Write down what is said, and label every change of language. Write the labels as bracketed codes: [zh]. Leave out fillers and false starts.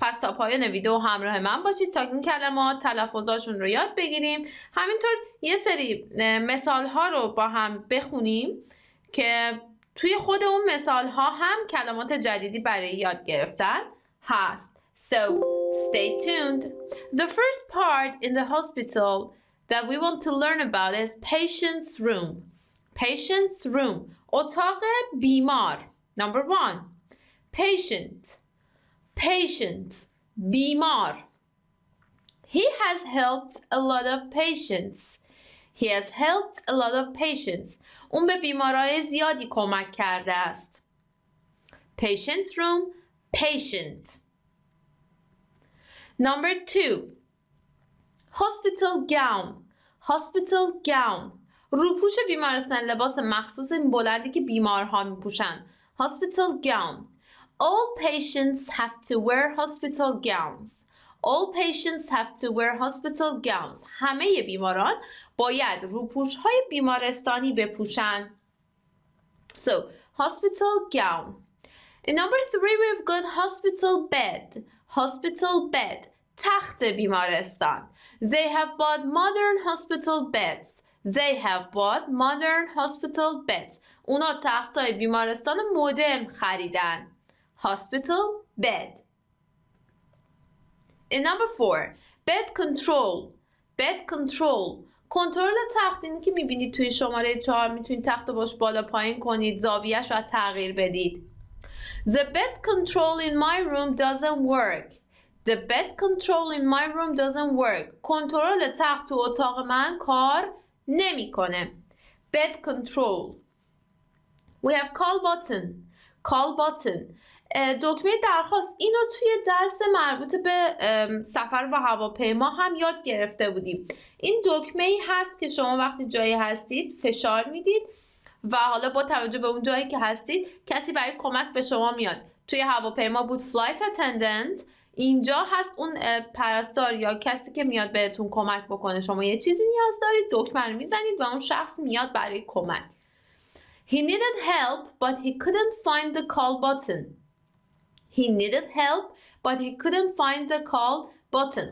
[fa] پس تا پایان ویدیو همراه من باشید تا این کلمات تلفظاشون رو یاد بگیریم. همینطور یه سری مثال ها رو با هم بخونیم که توی خود اون مثال ها هم کلمات جدیدی برای یاد گرفتن هست. [en] So stay tuned. The first part in the hospital that we want to learn about is patient's room. Patient's room. [fa] اتاق بیمار. [en] Number 1. Patient. Patient. [fa] بیمار. [en] He has helped a lot of patients. He has helped a lot of patients. [fa] اون به بیمارای زیادی کمک کرده است. [en] Patient's room. Patient. Number 2. Hospital gown. Hospital gown. [fa] روپوش بیمارستان، لباس مخصوص بلندی که بیمارها میپوشن. [en] Hospital gown. All patients have to wear hospital gowns. All patients have to wear hospital gowns. [fa] همه بیماران باید روپوش های بیمارستانی بپوشن. [en] So, hospital gown. In number 3 we've got hospital bed. Hospital bed. [fa] تخت بیمارستان. [en] They have bought modern hospital beds. They have bought modern hospital beds. [fa] اونا تختای بیمارستان مدرن خریدن. [en] Hospital bed. In number 4, bed control. Bed control. [fa] کنترل تخت، اینی که میبینید توی شماره 4 میتونید تخت رو باش بالا پایین کنید، زاویه‌اش رو تغییر بدید. [en] The bed control in my room doesn't work. The bed control in my room doesn't work. [fa] کنترل تخت تو اتاق من کار نمیکنه. [en] Bed control. We have call button. Call button. [fa] دکمه درخواست. اینو توی درس مربوط به سفر با هواپیما هم یاد گرفته بودیم. این دکمه‌ای هست که شما وقتی جایی هستید فشار میدید و حالا با توجه به اون جایی که هستید کسی برای کمک به شما میاد. توی هواپیما بود [en] flight attendant. [fa] اینجا هست اون پرستار یا کسی که میاد بهتون کمک بکنه. شما یه چیزی نیاز دارید، دکمه رو میزنید و اون شخص میاد برای کمک. [en] He needed help but he couldn't find the call button. He needed help but he couldn't find the call button.